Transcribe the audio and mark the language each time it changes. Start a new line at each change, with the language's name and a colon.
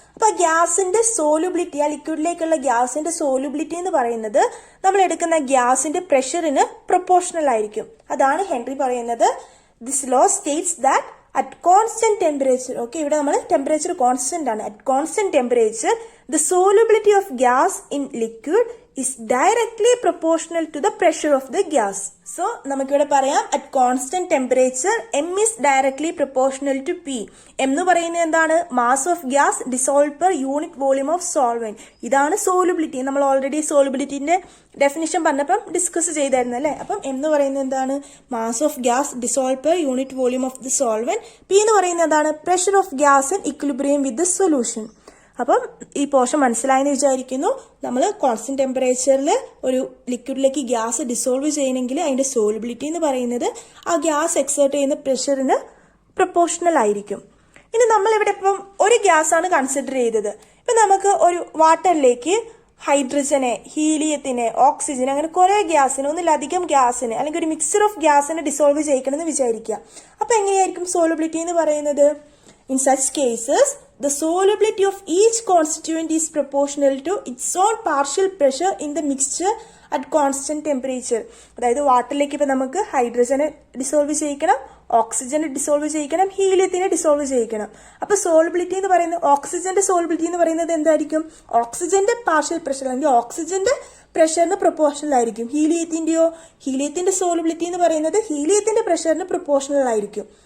Malayalam: അപ്പൊ ഗ്യാസിന്റെ സോലുബിലിറ്റി, ആ ലിക്വിഡിലേക്കുള്ള ഗ്യാസിന്റെ സോലുബിലിറ്റി എന്ന് പറയുന്നത് നമ്മൾ എടുക്കുന്ന ഗ്യാസിന്റെ പ്രഷറിന് പ്രൊപ്പോർഷണൽ ആയിരിക്കും. അതാണ് ഹെൻറി പറയുന്നത്.
English: this law states that at constant temperature, okay,
Malayalam: ഇവിടെ നമ്മൾ ടെമ്പറേച്ചർ കോൺസ്റ്റന്റ് ആണ്.
English: At constant temperature The solubility of gas in liquid is directly proportional to the pressure of the gas. So,
Malayalam: നമുക്കിവിടെ പറയാം
English: at constant temperature M is directly proportional to P. M
Malayalam: എന്ന് പറയുന്നത് എന്താണ്?
English: Mass of gas dissolved per unit volume of solvent.
Malayalam: ഇതാണ് solubility. നമ്മൾ already solubilityന്റെ definition പറഞ്ഞപ്പം discuss ചെയ്തായിരുന്നു അല്ലേ? അപ്പം M എന്ന് പറയുന്നത് എന്താണ്?
English: Mass of gas dissolved per unit volume of the solvent. P
Malayalam: എന്ന് പറയുന്നത് എന്താണ്?
English: Pressure of gas in equilibrium with the solution.
Malayalam: അപ്പം ഈ പോർഷൻ മനസ്സിലായെന്ന് വിചാരിക്കുന്നു. നമ്മൾ കോൺസ്റ്റന്റ് ടെമ്പറേച്ചറിൽ ഒരു ലിക്വിഡിലേക്ക് ഗ്യാസ് ഡിസോൾവ് ചെയ്യണമെങ്കിൽ അതിന്റെ സോളിബിലിറ്റി എന്ന് പറയുന്നത് ആ ഗ്യാസ് എക്സേർട്ട് ചെയ്യുന്ന പ്രഷറിന് പ്രൊപ്പോർഷണൽ ആയിരിക്കും. ഇനി നമ്മൾ ഇവിടെ ഇപ്പം ഒരു ഗ്യാസ് ആണ് കൺസിഡർ ചെയ്തത്. ഇപ്പം നമുക്ക് ഒരു വാട്ടറിലേക്ക് ഹൈഡ്രജനെ, ഹീലിയത്തിനെ, ഓക്സിജൻ, അങ്ങനെ കുറെ ഗ്യാസിന്, ഒന്നിലധികം ഗ്യാസിന് അല്ലെങ്കിൽ ഒരു മിക്സർ ഓഫ് ഗ്യാസിനെ ഡിസോൾവ് ചെയ്യിക്കണമെന്ന് വിചാരിക്കുക. അപ്പം എങ്ങനെയായിരിക്കും സോളിബിലിറ്റി എന്ന് പറയുന്നത്?
English: In such cases, the solubility of each constituent is proportional to its own partial pressure in the mixture at constant temperature.
Malayalam: അതായത് വാട്ടറിലേക്ക് ഇപ്പം നമുക്ക് ഹൈഡ്രജനെ ഡിസോൾവ് ചെയ്യിക്കണം, ഓക്സിജനെ ഡിസോൾവ് ചെയ്യിക്കണം, ഹീലിയത്തിനെ ഡിസോൾവ് ചെയ്യിക്കണം. അപ്പോൾ സോളിബിലിറ്റി എന്ന് പറയുന്നത്, ഓക്സിജന്റെ സോളിബിലിറ്റി എന്ന് പറയുന്നത് എന്തായിരിക്കും? ഓക്സിജന്റെ പാർഷ്യൽ പ്രഷർ അല്ലെങ്കിൽ ഓക്സിജന്റെ പ്രഷറിന് പ്രൊപ്പോർഷണൽ ആയിരിക്കും. ഹീലിയത്തിന്റെ സോളിബിലിറ്റി എന്ന് പറയുന്നത് ഹീലിയത്തിന്റെ പ്രഷറിന് പ്രൊപ്പോർഷണൽ ആയിരിക്കും.